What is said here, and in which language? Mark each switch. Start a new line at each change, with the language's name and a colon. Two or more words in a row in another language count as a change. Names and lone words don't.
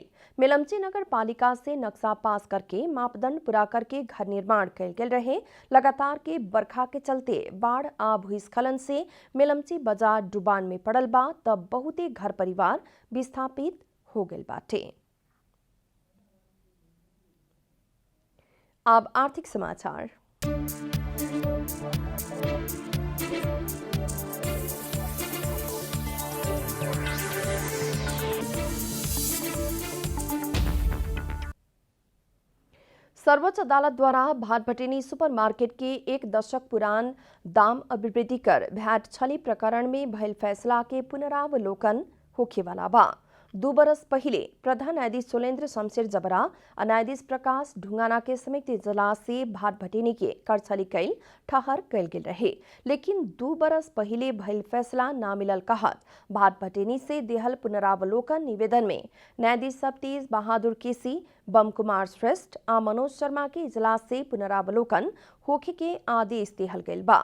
Bhojpuri: मिलमची नगर पालिका से नक्शा पास करके मापदंड पूरा करके घर निर्माण कल गेल रहे। लगातार के बरखा के चलते बाढ़ आ भूस्खलन से मिलमची बाजार डुबान में पड़ल बा तब बहुते घर परिवार विस्थापित हो गए बाटे। अब आर्थिक समाचार। सर्वोच्च अदालत द्वारा भाटभटेनी सुपरमार्केट के 1 दशक पुरान दाम अभिवृद्धि कर भैट छली प्रकरण में भइल फैसला के पुनरावलोकन होखेवाला बा। 2 बरस पहिले प्रधान न्यायाधीश सोलेन्द्र शमशेर जबरा और न्यायाधीश प्रकाश ढुंगाना के संयुक्त इजलास से भाटभटेनी के कर छली कैल ठहर कैल गेल रहे। लेकिन 2 बरस पहिले भइल फैसला ना मिलल कहत भाटभटेनी से देहल पुनरावलोकन निवेदन में न्यायाधीश सब तेज बहादुर केसी, बम कुमार श्रेष्ठ आ मनोज शर्मा के इजलास से पुनरावलोकन होखे के आदेश देहल गईल बा।